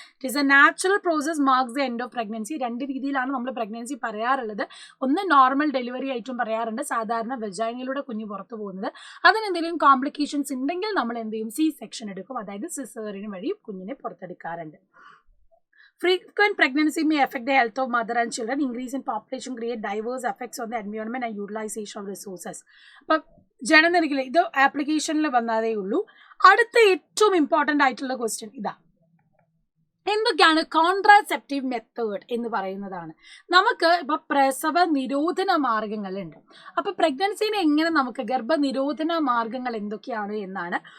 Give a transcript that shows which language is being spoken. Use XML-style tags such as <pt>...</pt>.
<en>It is a natural process marks the end of pregnancy.</en> <ml>2 രീതിയിലാണ് നമ്മൾ pregnancy പറയാറുള്ളത്. ഒന്ന് നോർമൽ ഡെലിവറി ആയിട്ടും പറയാറുണ്ട്, സാധാരണ വെജൈനയിലൂടെ കുഞ്ഞ് പുറത്തു പോകുന്നത്. അതിനെന്തെങ്കിലും കോംപ്ലിക്കേഷൻസ് ഉണ്ടെങ്കിൽ നമ്മൾ എന്ത് ചെയ്യും, C-സെക്ഷൻ എടുക്കും, അതായത് സിസേറിയൻ വഴി കുഞ്ഞിനെ പുറത്തെടുക്കാറുണ്ട്.</ml> <en>Frequent pregnancy may affect the health of mother and children. Increase in population create diverse effects on the environment and utilization of resources.</en> <ml>അപ്പം ജനനിരക്കിൽ ഇത് ആപ്ലിക്കേഷനിൽ വന്നതേ ഉള്ളൂ. അടുത്ത ഏറ്റവും ഇമ്പോർട്ടൻ്റ് ആയിട്ടുള്ള ക്വസ്റ്റ്യൻ ഇതാ, എന്തൊക്കെയാണ് കോൺട്രാസെപ്റ്റീവ് മെത്തേഡ് എന്ന് പറയുന്നതാണ്. നമുക്ക് ഇപ്പൊ പ്രസവ നിരോധന മാർഗങ്ങളുണ്ട്. അപ്പൊ പ്രഗ്നൻസിനെ എങ്ങനെ നമുക്ക് ഗർഭനിരോധന മാർഗങ്ങൾ എന്തൊക്കെയാണ് എന്നാണ്.</ml>